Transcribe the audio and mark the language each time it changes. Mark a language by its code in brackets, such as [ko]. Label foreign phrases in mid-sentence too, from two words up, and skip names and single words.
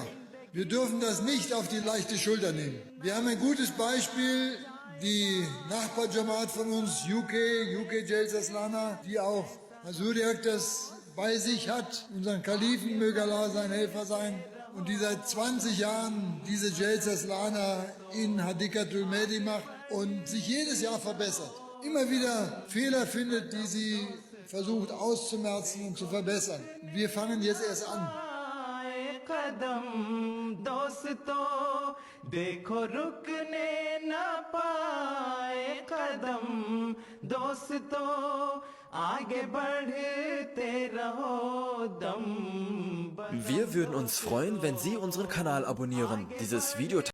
[de] Wir dürfen das nicht auf die leichte Schulter nehmen. Wir haben ein gutes Beispiel, die Nachbarjamaat von uns, UK Jalsa Salana, die auch Hasuriak das bei sich hat, unseren Kalifen, möge Allah sein Helfer sein, und die seit 20 Jahren diese Jalsa Salana in Hadikatul Mehdi macht und sich jedes Jahr verbessert. Immer wieder Fehler findet, die sie versucht auszumerzen und zu verbessern. Und wir fangen jetzt erst an. [hi] कदम दोस्तों देखो रुकने न पाए कदम दोस्तों आगे बढ़ते रहो दम [de] Wir würden uns freuen, wenn Sie unseren Kanal abonnieren, dieses Video